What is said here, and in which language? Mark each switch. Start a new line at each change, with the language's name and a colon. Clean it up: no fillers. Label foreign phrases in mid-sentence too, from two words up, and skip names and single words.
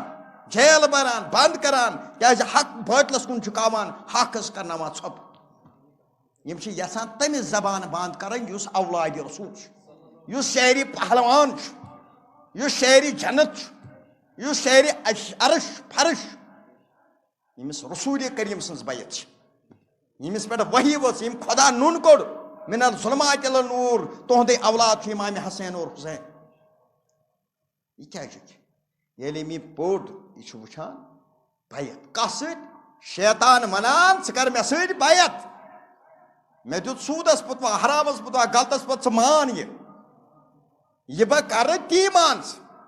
Kashmiri: جیل بران بند کران کیازِ حق باطلس کن جھُکاوان حقس کرناوان ژھۄپہٕ یم چھِ یژھان تٔمِس زبان بند کرٕنۍ یُس اولادِ رسول چھُ یُس شہری پہلوان چھُ یُس شہری جنت چھُ یُس شہری عرش فرش ییٚمِس رسول کریم سٕنٛز بیعت چھِ ییٚمِس پٮ۪ٹھ وحی ؤژھ ییٚمۍ خۄدا نوٚن کوٚڑ
Arabic: من الظلمات الی النور
Kashmiri: تُہُنٛدُے اولاد چھُ امام حسین اور حسین یہِ کیٛاہ چھُ ییٚلہِ أمۍ یہِ پوٚر یہِ چھُ وٕچھان بیعت کتھ سۭتۍ شیطان ونان ژٕ کر مےٚ سۭتۍ بیعت مےٚ دیُت سوٗدس پُتوا حرامس پُتوا غلطس پتہٕ ژٕ مان یہِ بہٕ کرٕ تی مان ژٕ